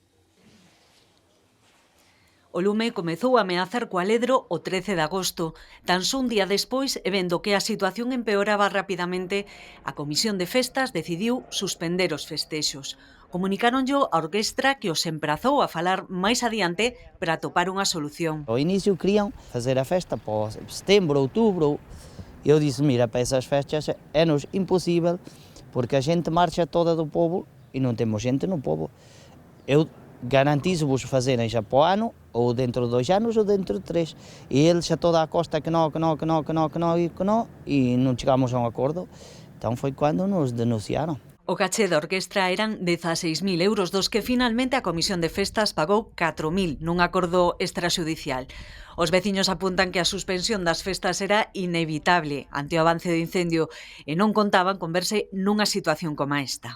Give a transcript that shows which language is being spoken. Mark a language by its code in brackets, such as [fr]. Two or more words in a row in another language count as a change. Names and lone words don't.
[gl] O lume comezou a ameazar Cualedro o 13 de agosto. Tan só un día despois, e vendo que a situación empeoraba rapidamente, a Comisión de Festas decidiu suspender os festexos. Comunicáronllo á orquestra que os emprazou a falar máis adiante para atopar unha solución. [pt] Ao inicio queriam fazer a festa para setembro, outubro. Eu disse, mira, para essas festas é-nos impossível, porque a gente marcha toda do povo e não temos gente no povo. Eu garantizo-vos fazerem já para o ano, ou dentro de 2 anos, ou dentro de 3. E eles a toda a costa que não, e não chegamos a um acordo. Então foi quando nos denunciaram. [gl] O caché da orquestra eran 16.000 euros, dos que finalmente a Comisión de Festas pagou 4.000 nun acordo extrajudicial. Os veciños apuntan que a suspensión das festas era inevitable ante o avance do incendio e non contaban con verse nunha situación como esta.